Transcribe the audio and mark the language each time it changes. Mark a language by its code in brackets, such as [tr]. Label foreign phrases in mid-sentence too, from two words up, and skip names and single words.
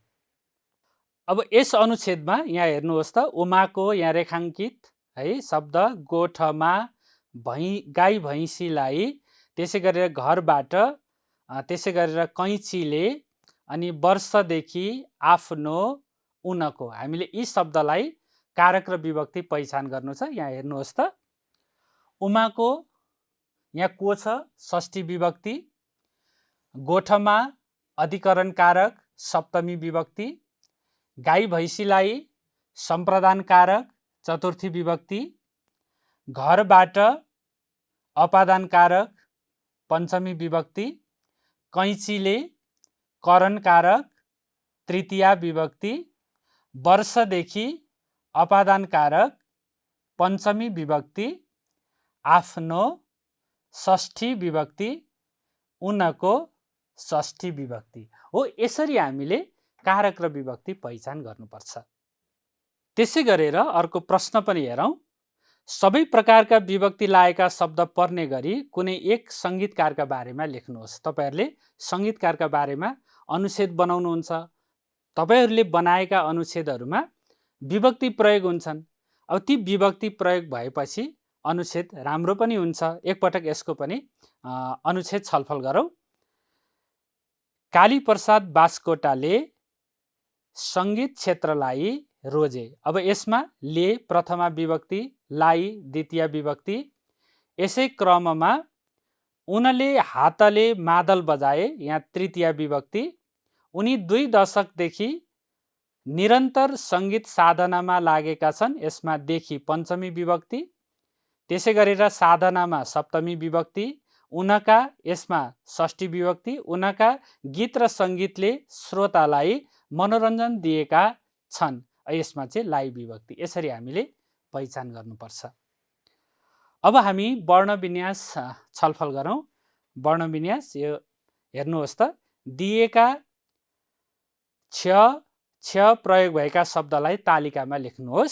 [ne] अब यस अनुच्छेदमा यहाँ हेर्नुहोस् त, उमाको यहाँ रेखाङ्कित है शब्द गोठमा, गाई भैँसीलाई, त्यसै गरेर घरबाट, त्यसै गरेर कैँचीले अनि वर्षदेखि, आफ्नो, उनको। हामीले यी शब्दलाई कारक र विभक्ति पहिचान गर्नु छ। यहाँ हेर्नुहोस् त, उमाको यहाँ को छ? षष्ठी विभक्ति। गोठमा अधिकरण कारक सप्तमी विभक्ति। गाई भैँसीलाई सम्प्रदान कारक चतुर्थी विभक्ति। घरबाट अपादान कारक पञ्चमी विभक्ति। कैँचीले करण कारक तृतीया विभक्ति। वर्षदेखि अपादान कारक पञ्चमी विभक्ति। आफ्नो षष्ठी विभक्ति। उनको षष्ठी विभक्ति हो। यसरी हामीले कारक र विभक्ति पहिचान गर्नुपर्छ। त्यसै गरेर अर्को प्रश्न पनि हेरौँ। सबै प्रकारका विभक्ति लागेका शब्द पर्ने गरी कुनै एक सङ्गीतकारका बारेमा लेख्नुहोस्। तपाईँहरूले सङ्गीतकारका बारेमा अनुच्छेद बनाउनुहुन्छ। तपाईँहरूले बनाएका अनुच्छेदहरूमा विभक्ति प्रयोग हुन्छन्। अब ती विभक्ति प्रयोग भएपछि अनुच्छेद राम्रो पनि हुन्छ। एकपटक यसको पनि अनुच्छेद छलफल गरौँ। कालीप्रसाद बास्कोटाले सङ्गीत क्षेत्रलाई रोजे। अब यसमा ले प्रथमा विभक्ति, लाई द्वितीय विभक्ति। यसै क्रममा उनले हातले मादल बजाए, यहाँ तृतीय विभक्ति। उनी 2 दशकदेखि निरन्तर सङ्गीत साधनामा लागेका छन्, यसमा देखि पञ्चमी विभक्ति। त्यसै गरेर साधनामा सप्तमी विभक्ति। उनका, यसमा षष्ठी विभक्ति। उनका गीत र सङ्गीतले श्रोतालाई मनोरञ्जन दिएका छन्, यसमा चाहिँ लाई विभक्ति। यसरी हामीले पहिचान गर्नुपर्छ। अब हामी वर्णविन्यास छलफल गरौँ। वर्णविन्यास यो हेर्नुहोस् त, दिएका क्ष प्रयोग भएका शब्दलाई तालिकामा लेख्नुहोस्।